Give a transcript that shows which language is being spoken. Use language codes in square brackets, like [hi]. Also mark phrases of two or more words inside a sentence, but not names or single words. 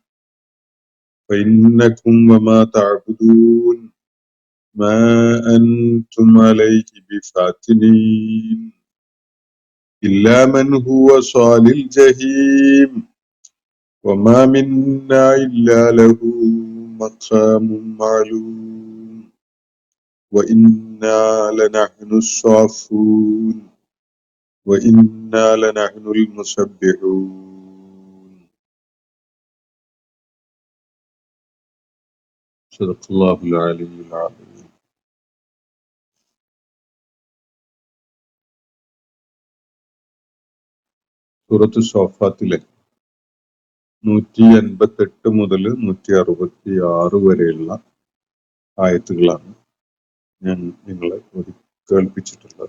[ar] فإنكم وما تعبدون ما أنتم عليه بفاتنين إلا من هو صال الجحيم وما منا إلا له مقام معلوم وإنا لنحن الصافون وإنا لنحن المسبحون. صدق الله العلي العظيم. [ml] സൂറത്ത് സ്വാഫാത്തിലെ 188 മുതൽ 166 വരെയുള്ള ആയത്തുകളാണ് ഞാൻ നിങ്ങളെ കേൾപ്പിച്ചിട്ടുള്ളത്.